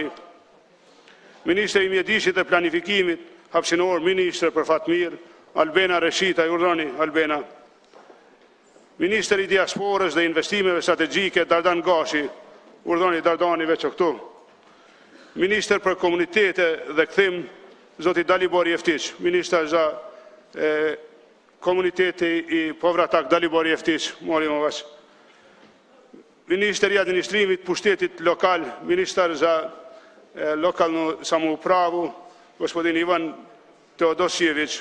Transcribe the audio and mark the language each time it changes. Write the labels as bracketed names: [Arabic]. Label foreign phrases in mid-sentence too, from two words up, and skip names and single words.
[Albanian] Ministër i Mjedisit dhe Planifikimit hapësinor, Ministre për Fatmir Albena Reshita, urdhani Albena. Ministër i Diasporës dhe Investimeve Strategjike Dardan Gashi, urdhani Dardani veç këtu. Ministër për Komunitete dhe Kthim Zoti Dalibor Jeftić, Ministër [Serbian] za Komuniteti i Povratak [Albanian] Dalibor Jeftić, [Serbian] molim vas. [Albanian] Ministër i Administrimit Pushtetit Lokal, Ministër [Serbian] za Lokalnu Samoupravu gospodin [Albanian] Ivan Teodosjević.